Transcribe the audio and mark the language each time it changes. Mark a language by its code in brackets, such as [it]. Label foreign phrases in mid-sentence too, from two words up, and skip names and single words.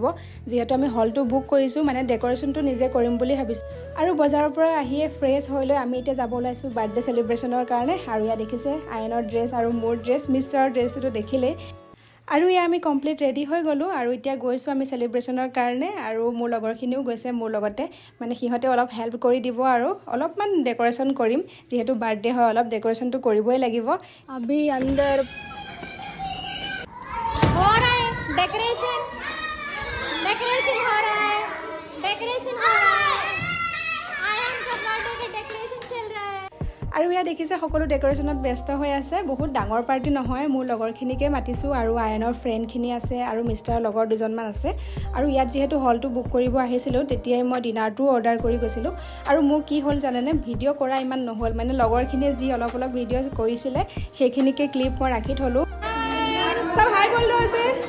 [as] যেহেতু আমি হলটো বুক কৰিছো মানে ডেকোৰেশনটো নিজে কৰিম বুলি ভাবিছো আৰু বজাৰৰ পৰা আহিয়ে ফ্ৰেছ হৈ লৈ আমি এতিয়া যাব লাইছো [en] birthday celebration [as] কাৰণে আৰু ইয়া দেখিছে আয়নৰ ড্ৰেছ আৰু মোৰ ড্ৰেছ মিষ্টাৰৰ ড্ৰেছটো দেখিলে আৰু ইয়া আমি [en] complete ready [as] হৈ গলো আৰু এতিয়া গৈছো আমি সেলিব্ৰেশনৰ কাৰণে আৰু মোৰ লগৰখিনিও গৈছে মোৰ লগতে মানে হিহতে অলপ হেল্প কৰি দিব আৰু অলপমান ডেকোৰেশন কৰিম যেহেতু বাৰ্থডে হয় অলপ ডেকোৰেশনটো কৰিবই লাগিব [hi] अभी अंदर हो रहा है डेकोरेशन हो रहा है आयन का बर्थडे का डेकोरेशन चल रहा है [as] আৰু ইয়া দেখিছে সকলো ডেকোৰেশনত ব্যস্ত হৈ আছে বহুত ডাঙৰ পাৰ্টি নহয় মোৰ লগৰখিনিকে মাতিছো আৰু আয়নৰ ফ্ৰেণ্ডখিনি আছে আৰু মিষ্টাৰৰ লগৰ দুজনমান আছে আৰু ইয়াত যেহেতু হলটো বুক কৰিব আহিছিলো তেতিয়াই মই ডিনাৰটো অৰ্ডাৰ কৰি গৈছিলো আৰু মোৰ কি হল জানেনে ভিডিও কৰা ইমান নহল মানে লগৰখিনিয়ে যি অলপ অলপ ভিডিও কৰিছিলে সেইখিনিকে ক্লিপ মই ৰাখি থলো সব হাই বল আছে